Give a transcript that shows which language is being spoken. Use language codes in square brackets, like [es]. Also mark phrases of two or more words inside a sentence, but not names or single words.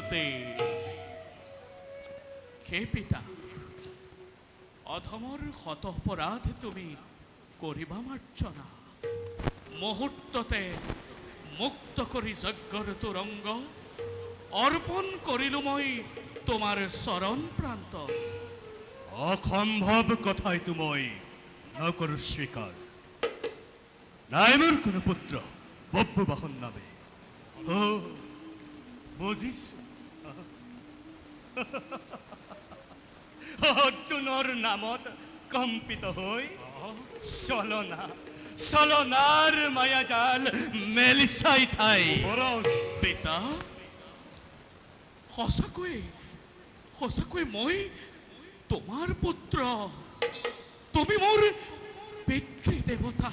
[as] মুহূর্ততে হে পিতা অধমর হত অপরাধ তুমি করিবা মার্জনা মুহূর্ততে মুক্ত করি যজ্ঞর তুরঙ্গ অর্পণ করিলু মই তোমার শরণ প্রান্ত অসম্ভব কথাই তুমি নকর স্বীকার নাই মোর কোনো পুত্র বব্য বাহন নামে ও বুঝিস অর্জুনৰ নামত কম্পিত হৈ চলনাৰ মায়াজাল মেলিচাই ঠাই পিতা সঁচাকৈ মই তোমাৰ পুত্ৰ তুমি মোৰ পিতৃ দেৱতা